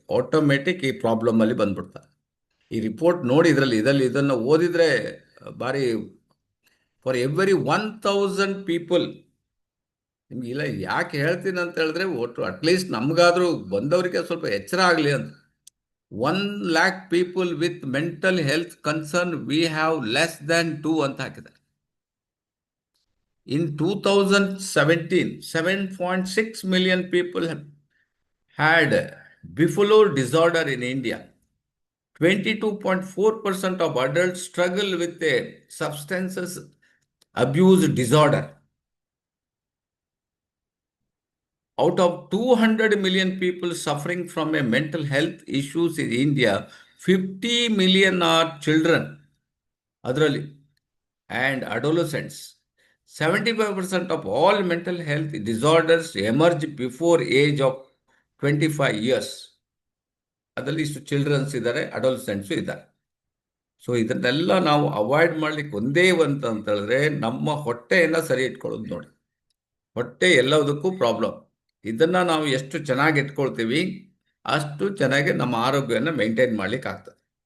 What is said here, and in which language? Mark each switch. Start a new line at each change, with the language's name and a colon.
Kannada: Automatic ಈ ಪ್ರಾಬ್ಲಮಲ್ಲಿ ಬಂದ್ಬಿಡ್ತಾರೆ. ಈ ರಿಪೋರ್ಟ್ ನೋಡಿ, ಇದನ್ನು ಓದಿದರೆ ಭಾರಿ,
English: for every 1,000 people,
Kannada: ನಿಮ್ಗೆ ಇಲ್ಲ ಯಾಕೆ ಹೇಳ್ತೀನಿ ಅಂತ ಹೇಳಿದ್ರೆ, ಒಟ್ಟು ಅಟ್ಲೀಸ್ಟ್ ನಮಗಾದರೂ ಬಂದವರಿಗೆ ಸ್ವಲ್ಪ ಎಚ್ಚರ ಆಗಲಿ ಅಂತ.
English: 1,00,000 people with mental health concern we have less than 2
Kannada: ಅಂತ ಹಾಕಿದ್ದಾರೆ.
English: In 2017, 7.6 million people had bipolar disorder in India. 22.4% of adults struggle with a substance abuse disorder. Out of 200 million people suffering from a mental health issues in India, 50 million are children, adralli, and adolescents. 75% of all mental health disorders emerge before age of 25 years.
Kannada: ಅದರಲ್ಲಿ ಇಷ್ಟು children's ಇದ್ದಾರೆ, ಅಡೋಲ್ಸೆಂಟ್ಸು ಇದ್ದಾರೆ. So ಇದನ್ನೆಲ್ಲ ನಾವು avoid ಮಾಡ್ಲಿಕ್ಕೆ ಒಂದೇ ಅಂತ ಹೇಳಿದ್ರೆ ನಮ್ಮ ಹೊಟ್ಟೆಯನ್ನು ಸರಿ ಇಟ್ಕೊಳ್ಳೋದು ನೋಡಿ. ಹೊಟ್ಟೆ ಎಲ್ಲದಕ್ಕೂ ಪ್ರಾಬ್ಲಮ್. ಇದನ್ನು ನಾವು ಎಷ್ಟು ಚೆನ್ನಾಗಿ ಇಟ್ಕೊಳ್ತೀವಿ ಅಷ್ಟು ಚೆನ್ನಾಗಿ ನಮ್ಮ ಆರೋಗ್ಯವನ್ನು ಮೇಂಟೈನ್ ಮಾಡ್ಲಿಕ್ಕೆ ಆಗ್ತದೆ.